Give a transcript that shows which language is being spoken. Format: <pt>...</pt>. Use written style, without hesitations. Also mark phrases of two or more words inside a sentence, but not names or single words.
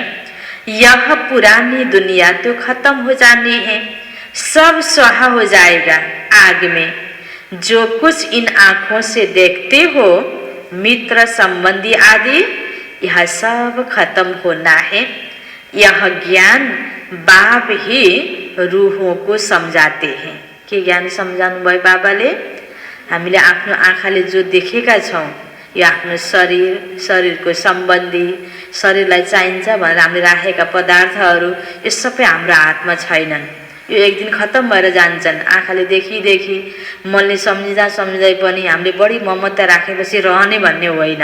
<hi>यह पुरानी दुनिया तो खत्म हो जानी है, सब स्वाहा हो जाएगा आग में। जो कुछ इन आँखों से देखते हो, मित्र संबंधी आदि, यह सब खत्म होना है। यह ज्ञान बाप ही रूहों को समझाते हैं।</hi> <ne>के ज्ञान सम्झाउनु भयो बाबाले? हामीले आफ्नो आँखाले जो देखेका छौँ, यो आफ्नो शरीरको सम्बन्धी, शरीरलाई चाहिन्छ भनेर हामीले राखेका पदार्थहरू, यो सबै हाम्रो हातमा छैनन्। यो एक दिन खत्तम भएर जान्छन्। आँखाले देखी मनले सम्झिँदै पनि हामीले बढी ममता राखेपछि रहने भन्ने होइन।</ne>